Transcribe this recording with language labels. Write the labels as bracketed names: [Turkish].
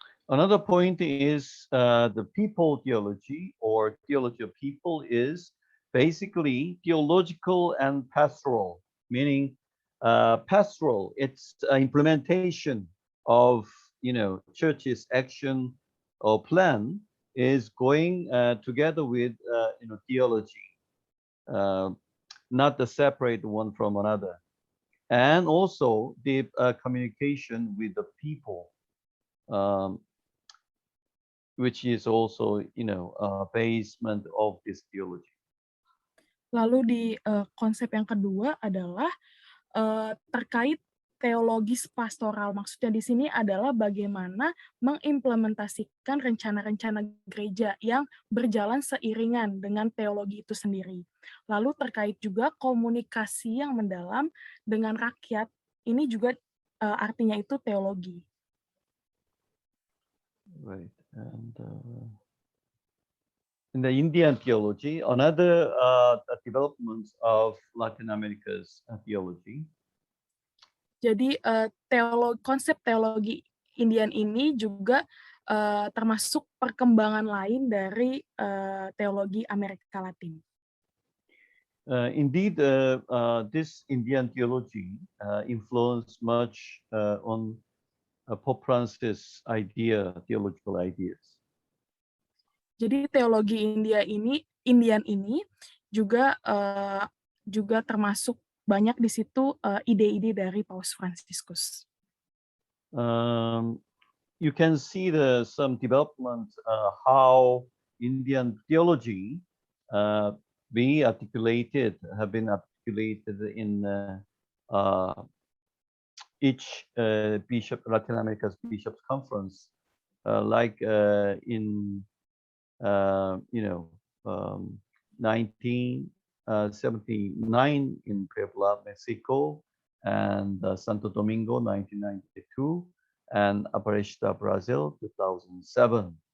[English] Another point is the people theology or theology of people is basically theological and pastoral, meaning pastoral, it's implementation of, church's action or plan is going together with, theology, not the separate one from another. And also the communication with the people, which is also, basement of this theology. [Indonesian] Lalu di konsep yang kedua adalah terkait teologis pastoral. Maksudnya di sini adalah bagaimana mengimplementasikan rencana-rencana gereja yang berjalan seiringan dengan teologi itu sendiri. Lalu terkait juga komunikasi yang mendalam dengan rakyat, ini juga artinya itu teologi. [English] Right, and in the Indian theology, another development of Latin America's theology. [Indonesian] Jadi konsep teologi Indian ini juga termasuk perkembangan lain dari teologi Amerika Latin. [English] Indeed, this Indian theology influenced much on Pope Francis' theological ideas. [Indonesian] Jadi teologi Indian ini juga termasuk banyak di situ ide-ide dari Paus Fransiskus. [English] You can see some development how Indian theology have been articulated in each Latin America's Bishops Conference, like in 1979 in Puebla, Mexico, and Santo Domingo, 1992, and Aparecida, Brazil, 2007.